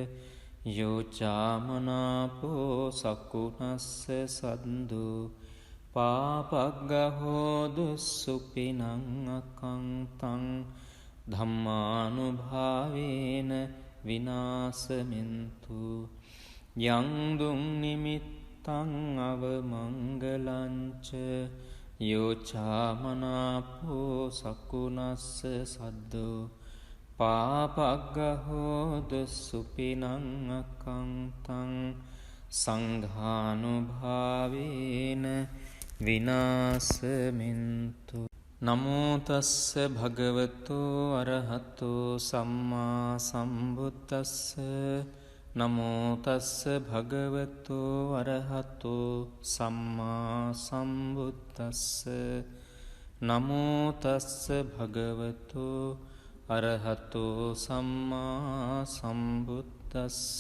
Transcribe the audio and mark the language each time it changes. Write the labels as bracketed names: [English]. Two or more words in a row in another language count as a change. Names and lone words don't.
[Pali] යෝචාමනාපෝ සකුණස්ස සද්දෝ පාපග්ගහෝ දුස්සුපිනං අකංතං ධම්මානුභාවේන විනාශමින්තු යං දුං නිමිත්තං අවමංගලංච යෝචාමනාපෝ සකුණස්ස සද්දෝ පාපග්ගහෝ දුස්සුපිනං අකංතං සංඝානුභාවේන විනාශමින්තු නමෝ තස්ස භගවතු අරහතු සම්මා සම්බුද්දස්ස නමෝ තස්ස භගවතු අරහතු සම්මා සම්බුද්දස්ස නමෝ තස්ස භගවතු අරහතු සම්මා සම්බුද්දස්ස